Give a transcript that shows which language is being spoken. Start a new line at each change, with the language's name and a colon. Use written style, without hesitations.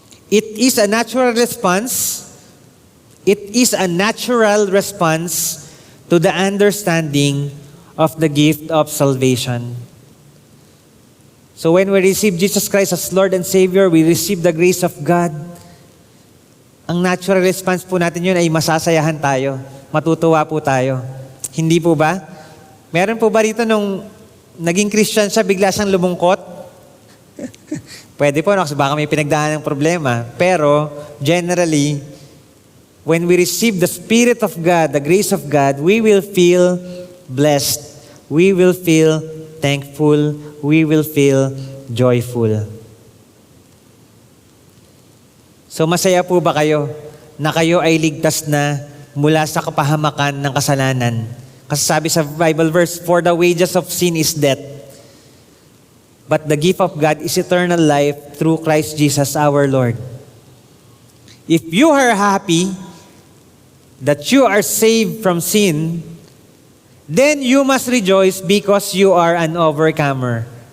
English: It is a natural response. It is a natural response to the understanding of the gift of salvation. So when we receive Jesus Christ as Lord and Savior, we receive the grace of God.
Filipino: Ang natural response po natin yun ay masasayahan tayo. Matutuwa po tayo. Hindi po ba? Meron po ba rito nung naging Christian siya, bigla siyang lumungkot? Pwede po, no? Kasi baka may pinagdaan ng problema.
English: Pero, generally, when we receive the Spirit of God, the grace of God, we will feel blessed. We will feel thankful. We will feel joyful.
Filipino: So, masaya po ba kayo na kayo ay ligtas na mula sa kapahamakan ng kasalanan? Kasi sabi sa
English: Bible verse, for the wages of sin is death. But the gift of God is eternal life through Christ Jesus our Lord. If you are happy that you are saved from sin, then you must rejoice because you are an overcomer.